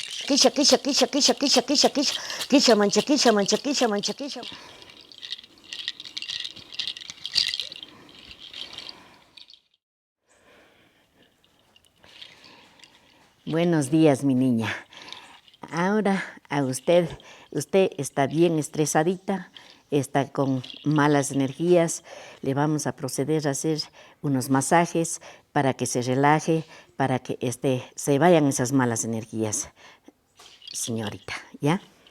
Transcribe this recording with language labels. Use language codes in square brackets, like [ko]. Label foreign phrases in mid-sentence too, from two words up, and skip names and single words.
[es] quisha, mancha, quisha, mancha, quisha, mancha, quisha. Buenos días, mi niña. Ahora a usted está bien estresadita, está con malas energías. Le vamos a proceder a hacer unos masajes para que se relaje, para que se vayan esas malas energías, señorita, ¿ya?